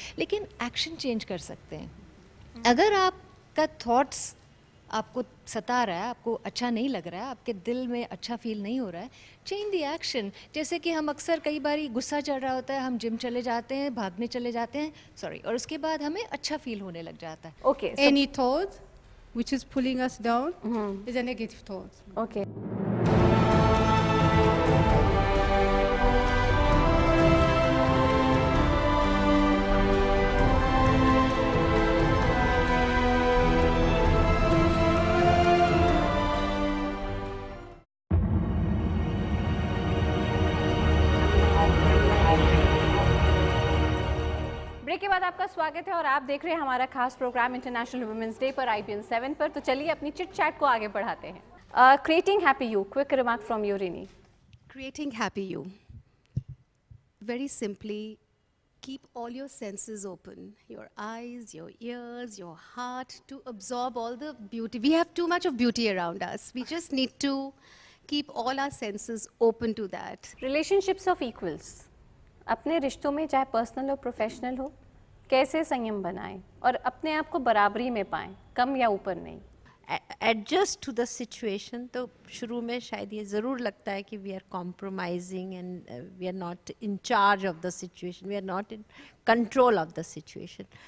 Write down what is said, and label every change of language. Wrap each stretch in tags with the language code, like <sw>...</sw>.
<hi>लेकिन action change कर सकते हैं. अगर आपका थॉट्स आपको सता रहा है, आपको अच्छा नहीं लग रहा है, आपके दिल में अच्छा फील नहीं हो रहा है,</hi> <en>Change the action.</en> <hi>जैसे कि हम अक्सर कई बार गुस्सा चढ़ रहा होता है, हम जिम चले जाते हैं, भागने चले जाते हैं, और उसके बाद हमें अच्छा फील होने लग जाता है.</hi> <en>Okay. Any thought which is pulling us down is a negative thought. Okay.</en> <hi>Break के बाद आपका स्वागत है और आप देख रहे हैं हमारा खास प्रोग्राम इंटरनेशनल वुमेन्स डे पर IPN 7 पर. तो चलिए अपनी चिट चैट को आगे बढ़ाते हैं.</hi> <en>Creating happy you, quick remark from you Rini. Creating happy you. Very simply, keep all your senses open. Your eyes, your ears, your heart to absorb all the beauty. We have too much of beauty around us. We just need to keep all our senses open to that. Relationships of equals.</en> <hi>अपने रिश्तों में चाहे personal हो professional हो, कैसे संयम बनाएं और अपने आप को बराबरी में पाएं, कम या ऊपर नहीं.</hi> <en>Adjust to the situation.</en> <hi>तो शुरू में शायद ये ज़रूर लगता है कि</hi> <en>We are compromising and we are not in charge of the situation, we are not in control of the situation.</en>